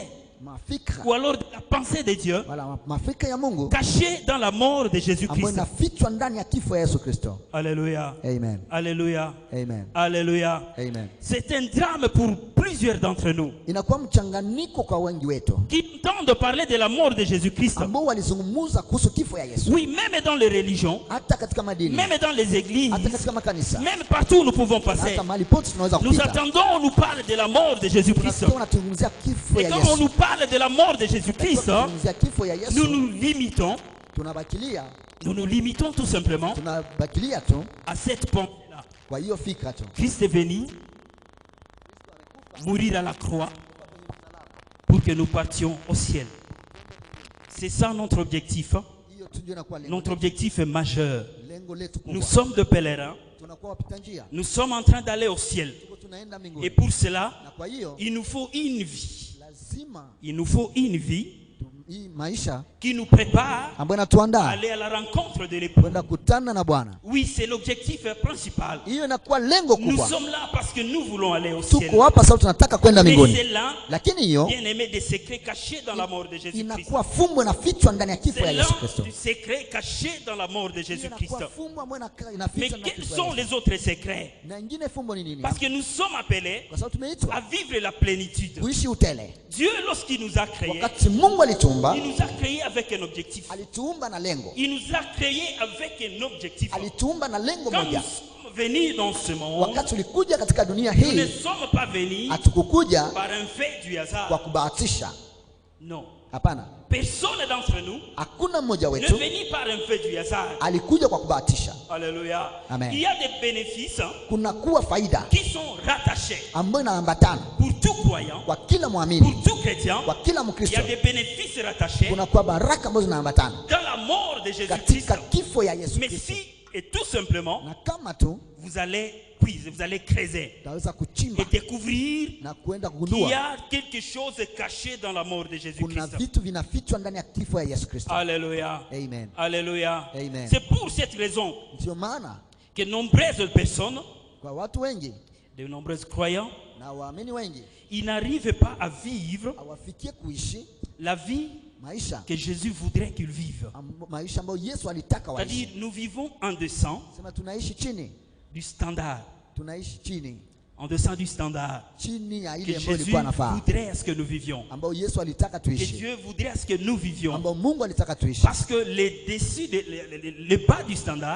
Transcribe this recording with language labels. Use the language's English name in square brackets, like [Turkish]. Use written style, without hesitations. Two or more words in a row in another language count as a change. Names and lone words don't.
[Swahili] mafikra [French] ou alors de la pensée de Dieu [Swahili] wala mafikra ya Mungu [French] cachée dans la mort de [Swahili] ambayo [French] Jésus-Christ. [Swahili] inafichwa ndani ya kifo ya Yesu Kristo. [French] Alléluia. Amen. Alléluia. Amen. Alléluia. Amen. C'est un drame pour plusieurs d'entre nous [Swahili] Inakuwa mchanganyiko kwa wengi wetu [French] qui entendent parler de la mort de Jésus-Christ. [Swahili] ambao walizungumza kuhusu kifo ya Yesu, [French] Oui, même dans les religions, [Swahili] hata katika madini, [French] même dans les églises, [Swahili] hata katika makanisa, [French] même partout où nous pouvons passer. [Swahili] hata mahali pote tunaweza [French] Nous [Swahili] kupita. [French] attendons, on nous parle de la mort de Jésus-Christ. [Swahili] Tunasikia wanatuzungumzia kifo [French] Et [Swahili] ya [French] quand on [Swahili] Yesu, [French] nous parle de la mort de Jésus-Christ, [Swahili] tunazungumzia kifo ya [French] nous [Swahili] Yesu, [French] nous limitons, tout simplement [Swahili] tunabakilia tu [French] à cette pensée-là. [Swahili] kwa hiyo fikra tu. [French] Christ est venu mourir à la croix pour que nous partions au ciel. C'est ça notre objectif. [Swahili] Hiyo tu ndio inakuwa [French] Notre objectif est majeur. [Swahili] lengo letu [French] Nous [Swahili] kubwa. [French] sommes de pèlerins. [Swahili] Tunakuwa wapita njia, [French] Nous sommes en train d'aller au ciel. [Swahili] tuko tunaenda [French] Et [Swahili] mbinguni, [French] pour cela, [Swahili] na kwa hiyo [French] il nous faut une vie. [Swahili] lazima [French] Il nous faut une vie [Swahili] hii maisha [French] qui nous prépare [Swahili] ambayo [French] à [Swahili] inatuandaa [French] aller à la rencontre de l'époux. [Swahili] kwenda kutana na Bwana. [French] Oui, c'est l'objectif principal. [Swahili] Hiyo inakuwa lengo [French] Nous [Swahili] kubwa. [French] sommes là parce que nous voulons aller au ciel. [Swahili] Tuko hapa sababu tunataka kwenda [French] Mais [Swahili] mbinguni. [French] c'est là, [Swahili] Lakini hiyo [French] bien aimé, des secrets cachés dans la mort de Jésus-Christ. [Swahili] inakuwa fumbo na fichwa ndani ya kifo ya [French] C'est [Swahili] Yesu [French] là [Swahili] Kristo. [French] du secret caché dans la mort de Jésus-Christ. [Swahili] Inakuwa fumbo ambayo [French] Mais [Swahili] inafichwa ndani ya [French] quels [Swahili] kifo [French] sont [Swahili] ya Yesu. [French] les autres secrets? [Swahili] Na ingine fumbo ni nini? [French] Parce que nous sommes appelés [Swahili] Kwa sababu [French] à [Swahili] tumeitwa [French] vivre la plénitude. [Swahili] kuishi utele. [French] Dieu, lorsqu'il nous a créés, [Swahili] Wakati Mungu alituumba, [French] il nous a créés avec un objectif. [Swahili] alituumba na lengo. [French] Il nous a créés avec un objectif. [Swahili] Alituumba na lengo [French] Quand nous [Swahili] moja. [French] sommes venus dans ce monde, [Swahili] Wakati tulikuja katika dunia [French] nous ne [Swahili] hii, [French] sommes pas venus [Swahili] hatukukuja [French] par un fait du [Swahili] kwa [French] hasard. [Swahili] kubahatisha. [French] Non. [Swahili] Hapana. [French] Personne d'entre nous [Swahili] Hakuna mmoja [French] ne [Swahili] wetu [French] venu par un fait du hasard. [Swahili] alikuja kwa kubahatisha. [French] Alléluia. Amen. Il y a des bénéfices [Swahili] Kuna kuwa faida [French] qui sont rattachés [Swahili] ambayo inaambatana [French] pour tout croyant, [Swahili] kwa kila mwamini, [French] pour tout chrétien. [Swahili] kwa kila [French] Il y [Swahili] Mkristo. [French] a des bénéfices rattachés [Swahili] Kuna kuwa baraka ambazo zinaambatana [French] dans la mort de Jésus-Christ. [Swahili] katika kifo ya Yesu [French] Mais [Swahili] Kristo. [French] si et tout simplement, [Swahili] Na kama tu [French] vous allez puiser, vous allez creuser [Swahili] utaweza [French] et [Swahili] kuchimba [French] découvrir [Swahili] na kuenda [French] qu'il y [Swahili] kugundua [French] a quelque chose caché dans la mort de [Swahili] kuna [French] Jésus-Christ. [Swahili] vitu vinafichwa ndani ya kifo ya Yesu Kristo. [French] Alléluia. Amen. Alléluia. Amen. C'est pour cette raison [Swahili] Ndio maana [French] que nombreuses personnes, [Swahili] kwa watu wengi [French] de nombreux croyants, [Swahili] na waamini wengi [French] ils n'arrivent pas à vivre [Swahili] hawafikie kuishi [French] la vie [Swahili] maisha [French] que Jésus voudrait qu'ils vivent. [Swahili] maisha ambayo Yesu alitaka [French] C'est-à-dire, [Swahili] waishi. [French] nous vivons en dessous [Swahili] Sema tunaishi chini, [French] du standard, [Swahili] tunaishi chini, [French] en dessous du standard [Swahili] chini ya ile [French] que [Swahili] ambayo [French] Jésus [Swahili] ilikuwa nafaa, [French] voudrait à ce que nous vivions, [Swahili] ambayo Yesu alitaka [French] que [Swahili] tuishi, [French] Dieu voudrait à ce que nous vivions. [Swahili] ambayo Mungu alitaka tuishi, [French] Parce que les dessus, le bas du standard,